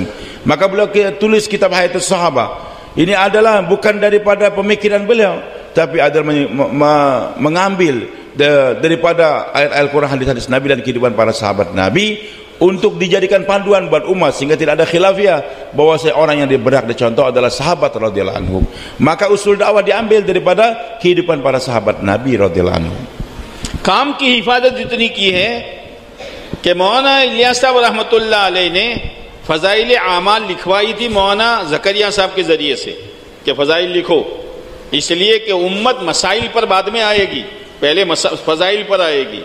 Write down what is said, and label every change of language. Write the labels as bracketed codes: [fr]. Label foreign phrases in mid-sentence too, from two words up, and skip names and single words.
[ms] Maka beliau tulis kitab Hayatus Sahabah. Ini adalah bukan daripada pemikiran beliau, tapi adalah mengambil daripada ayat-ayat Al-Quran, hadis-hadis Nabi dan kehidupan para sahabat Nabi untuk dijadikan panduan buat umat sehingga tidak ada khilafiyah bahwa orang yang berhak dicontoh adalah sahabat [ar] رضي الله عنهم. [ms] Maka usul dakwah diambil daripada kehidupan para sahabat Nabi [ar] رضي الله عنهم. [ur] کام کی حفاظت اتنی کی ہے کہ مولانا الیاس صاحب [ar] رحمة الله عليه [ur] نے فضائل اعمال لکھوائی تھی مولانا زکریا صاحب کے ذریعے سے کہ فضائل لکھو، اس لیے کہ امت مسائل پر بعد میں آئے گی، پہلے فضائل پر آئے گی.